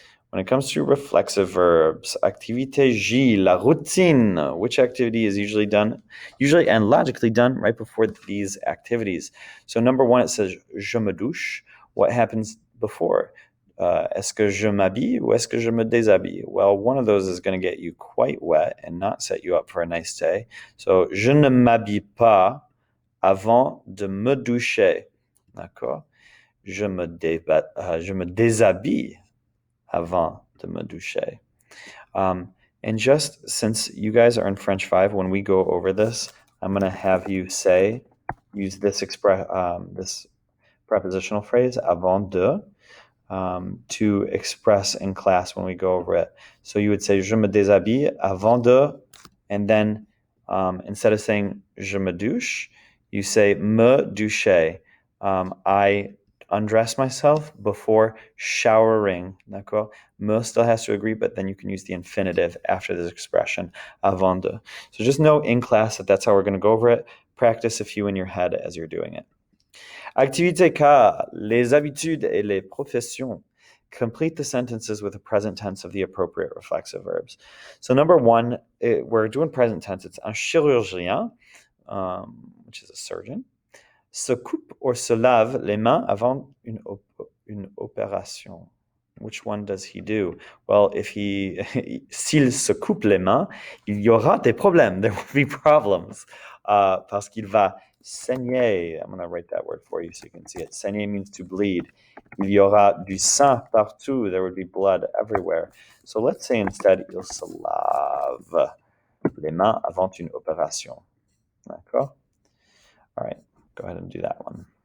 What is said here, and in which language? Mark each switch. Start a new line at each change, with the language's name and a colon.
English: When it comes to reflexive verbs,
French: activité J, la routine.
English: Which activity is usually and logically done right before these activities? So number one, it says
French: je me douche.
English: What happens before?
French: Est-ce que je m'habille ou est-ce que je me déshabille?
English: Well, one of those is going to get you quite wet and not set you up for a nice day. So
French: je ne m'habille pas avant de me doucher. D'accord? Je me déshabille avant de me doucher.
English: And just since you guys are in French 5, when we go over this, I'm going to have you use this this prepositional phrase, avant de, to express in class when we go over it. So you would say,
French: je me déshabille avant de,
English: and then instead of saying
French: je me douche,
English: you say
French: me doucher.
English: I undress myself before showering.
French: D'accord?
English: Me still has to agree, but then you can use the infinitive after this expression, avant de. So just know in class that that's how we're going to go over it. Practice a few in your head as you're doing it. Activité K,
French: les habitudes et les professions.
English: complete the sentences with the present tense of the appropriate reflexive verbs. So number one, we're doing present tense. It's
French: un chirurgien,
English: which is a surgeon, se coupe or
French: se lave les mains avant une opération.
English: Which one does he do? Well, if
French: s'il se coupe les mains, il y aura des problèmes.
English: There will be problems.
French: Parce qu'il va saigner.
English: I'm going to write that word for you so you can see it. Saigner means to bleed.
French: Il y aura du sang partout.
English: There would be blood everywhere. So let's say instead,
French: il se lave les mains avant une opération. D'accord?
English: All right, go ahead and do that one.